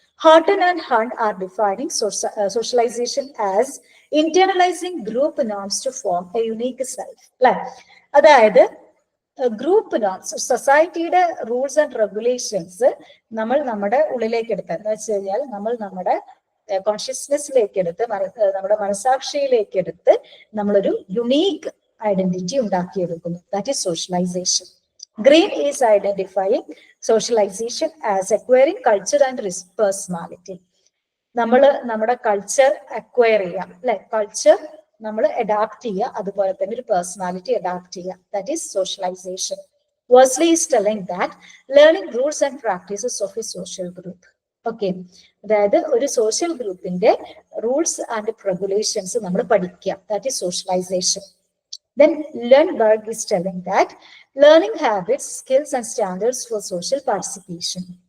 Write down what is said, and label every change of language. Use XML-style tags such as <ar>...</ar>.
<en>Horton and Hunt are defining socialization as internalizing group norms to form a unique self.</en> <ml>അതായത് group norms, സൊസൈറ്റിയുടെ rules and regulations നമ്മൾ നമ്മുടെ ഉള്ളിലേക്ക് എടുത്ത്, എന്ന് വെച്ച് കഴിഞ്ഞാൽ നമ്മൾ നമ്മുടെ കോൺഷ്യസ്നെസ്സിലേക്ക് എടുത്ത്, നമ്മുടെ മനസാക്ഷിയിലേക്ക് എടുത്ത് നമ്മളൊരു unique identity ഉണ്ടാക്കിയെടുക്കുന്നു.</ml> <en>That is socialisation. Green is identifying socialization as acquiring culture and personality.</en> <ml>നമ്മൾ നമ്മുടെ കൾച്ചർ അക്വയർ ചെയ്യാം അല്ലെ? കൾച്ചർ നമ്മൾ അഡാപ്റ്റ് ചെയ്യുക, അതുപോലെ തന്നെ ഒരു പേഴ്സണാലിറ്റി അഡാപ്റ്റ് ചെയ്യുക.</ml> <en>That is socialisation. Worsley is telling that learning rules and practices of a social group. Okay.</en> <ml>അതായത് ഒരു സോഷ്യൽ ഗ്രൂപ്പിന്റെ റൂൾസ് ആൻഡ് റെഗുലേഷൻസ് നമ്മൾ പഠിക്കുക.</ml> <en>That is socialisation. Then Lundberg is telling that learning habits, skills and standards for social participation.</en>